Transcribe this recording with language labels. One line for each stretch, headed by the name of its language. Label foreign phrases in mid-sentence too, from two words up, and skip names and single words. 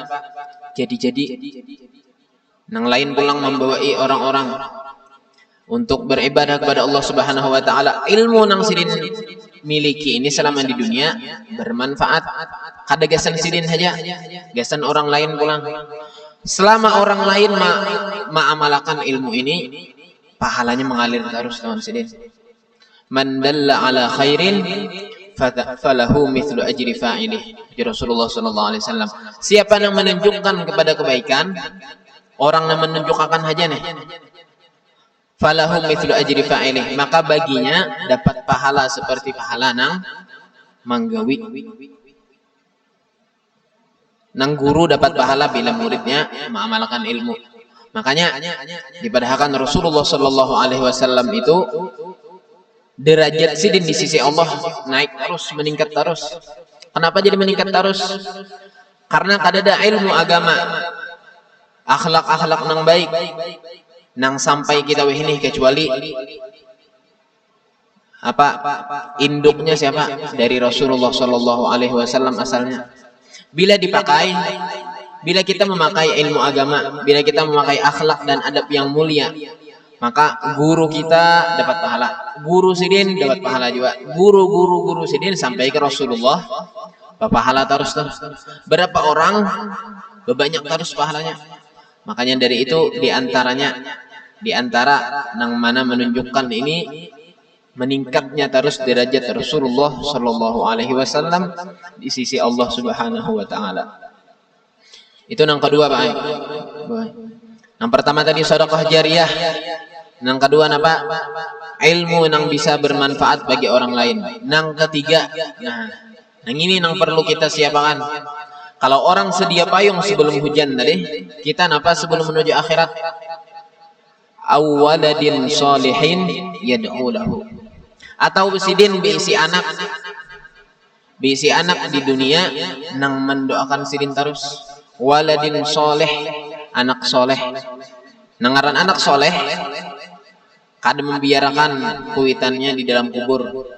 Banjar: Jadi nang lain pulang membawai orang-orang untuk beribadah kepada Allah
Arabic: سبحانه وتعالى.
Banjar: Ilmu nang Sidin miliki ini selama di dunia bermanfaat. Kada gasan Sidin saja, gasan orang lain pulang. Selama orang lain ma'amalakan ilmu ini, pahalanya mengalir terus teman Sidin.
Arabic: من دل على خير فله مثل أجر فاعله. رسول الله صلى الله عليه وسلم.
Banjar: Siapa yang menunjukkan kepada kebaikan, orang yang menunjukkan aja nih.
Arabic: فله مثل أجر فاعله,
Banjar: maka baginya dapat pahala seperti pahala nang manggawi. Nang guru dapat pahala bila muridnya mengamalkan ilmu. Makanya dipadahkan Rasulullah
Arabic: صلى الله عليه وسلم
Banjar: itu derajat Sidin di sisi Allah naik terus, meningkat terus. Kenapa jadi meningkat terus? Karena kadada ilmu agama, akhlak-akhlak nang baik, nang sampai kita wehini kecuali apa? Induknya siapa? Dari Rasulullah
Arabic: صلى الله عليه وسلم
Banjar: asalnya. Bila dipakai, bila kita memakai ilmu agama, bila kita memakai akhlak dan adab yang mulia, maka guru kita dapat pahala. Guru Sidin dapat pahala juga. Guru Sidin sampai ke Rasulullah, pahala terus. Berapa orang, banyak terus pahalanya. Makanya dari itu di antara nang mana menunjukkan ini meningkatnya terus derajat Rasulullah
Arabic: صلى الله عليه وسلم
Banjar: di sisi Allah
Arabic: سبحانه وتعالى.
Banjar: Itu yang kedua, Pak. Yang pertama tadi sedekah jariyah. Yang kedua apa? Ilmu yang bisa bermanfaat bagi orang lain. Yang ketiga, yang ini yang perlu kita siapkan. Kalau orang sedia payung sebelum hujan tadi, kita napa sebelum menuju akhirat?
Arabic: أو ولد صالح يدعو له.
Banjar: Atau Sidin diisi anak di dunia nang mendoakan Sidin terus.
Arabic: ولد صالح,
Banjar: anak soleh. Nangaran anak soleh kada membiarkan kuitannya di dalam kubur.